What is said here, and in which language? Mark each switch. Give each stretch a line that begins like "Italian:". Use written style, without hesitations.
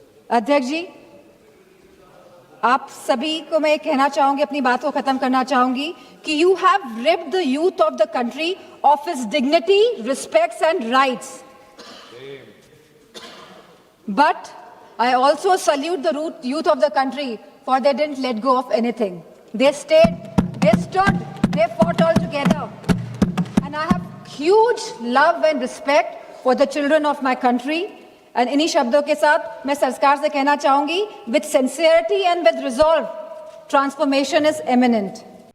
Hindi: अध्यक्ष जी, आप सभी को मैं कहना चाहूंगी, अपनी बात को खत्म करना चाहूंगी कि
English: You have ripped the youth of the country of his dignity, respects and rights, but I also salute the youth of the country for they didn't let go of anything. They stayed, they stood, they fought all together. And I have huge love and respect for the children of my country.
Hindi: And इन्हीं शब्दों के साथ मैं सरकार से कहना चाहूंगी,
English: with sincerity and with resolve, transformation is imminent.